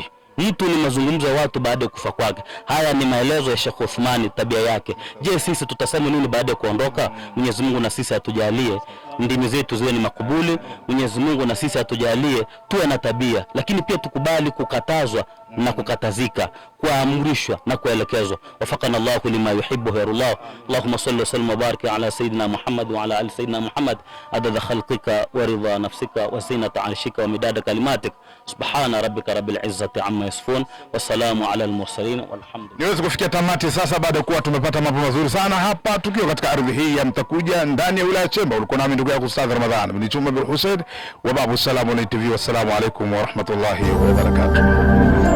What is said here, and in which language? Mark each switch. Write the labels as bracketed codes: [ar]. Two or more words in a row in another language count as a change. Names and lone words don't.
[sw] Mtu ni mazungumzo ya watu baada ya kufa kwake. Haya ni maelezo ya Sheikh Uthmani, tabia yake. Je, sisi tutasema nini baada ya kuondoka? Mwenyezi Mungu na sisi atujalie ndimi zetu ziwe ni makubuli. Mwenyezi Mungu na sisi atujalie tuwe na tabia, lakini pia tukubali kukatazwa na kukatazika, kuamrishwa na kuelekezwa. [ar] وفقنا الله لما يحب ويرضى اللهم صل وسلم وبارك على سيدنا محمد وعلى آل سيدنا محمد عدد خلقك ورضا نفسك وزنة عرشك ومداد كلماتك. سبحان ربك رب العزة عما يصفون والسلام على المرسلين والحمد لله. [sw] Niweze kufikia tamati sasa baada ya kuwa tumepata mambo mazuri sana hapa tukiwa katika ardhi hii ya Mtakuja ndani ya wilaya Chemba. Ulikuwa nami ndugu yako Ustadh Ramadhan bin Chuma bin Hussein wa Babu Salamu TV. [ar] والسلام عليكم ورحمة الله وبركاته.